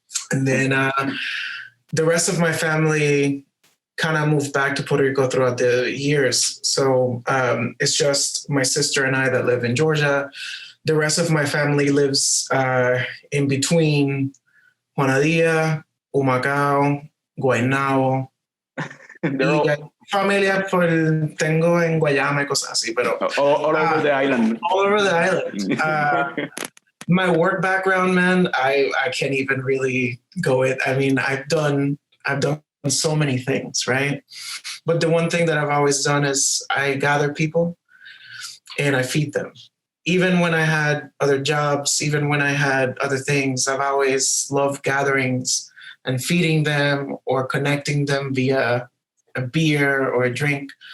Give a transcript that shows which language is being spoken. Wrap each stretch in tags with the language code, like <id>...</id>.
<en>And then the rest of my family kind of moved back to Puerto Rico throughout the years. So it's just my sister and I that live in Georgia. The rest of my family lives in between Juanadilla, Humacao, Guaynabo.</en> <es>Familia tengo en Guayama y cosas así, pero</es> <en>all over the island. All over the island. My work background, man, I can't even really go it. I mean, I've done so many things, right? But the one thing that I've always done is I gather people and I feed them. Even when I had other jobs, even when I had other things, I've always loved gatherings and feeding them or connecting them via a beer or a drink.</en>